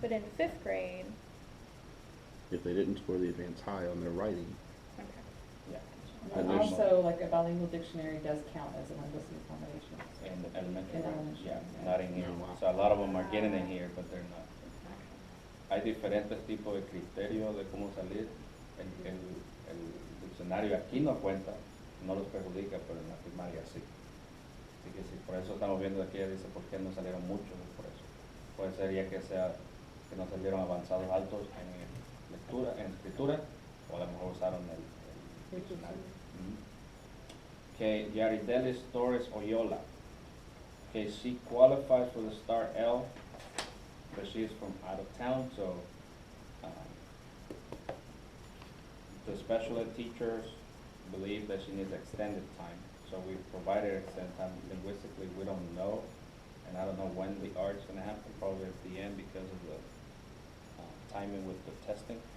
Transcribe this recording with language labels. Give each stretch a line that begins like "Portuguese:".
English: but in fifth grade, If they didn't score the advanced high on their writing, okay. Yeah. And And there's- also, like, a bilingual dictionary does count as a linguistic accommodation. In elementary, In grade, elementary, yeah, yeah. not in here. Oh, wow. So a lot of them are getting in here, but they're not.
Spanish: Hay diferentes tipos de criterios de cómo salir. El diccionario aquí no cuenta, no los perjudica, pero en la primaria sí. Así que sí, por eso estamos viendo aquí, dice, ¿por qué no salieron muchos? Por eso. Puede ser ya que sea que no salieron avanzados altos en lectura, en escritura, o a lo mejor usaron el diccionario.
English: Okay, Yaridelis Torres Oyola. Okay, she qualifies for the Star L, but she is from out of town, so the special ed teachers believe that she needs extended time. So we provided extended time. Linguistically, we don't know, and I don't know when the R is gonna happen, probably at the end because of the timing with the testing.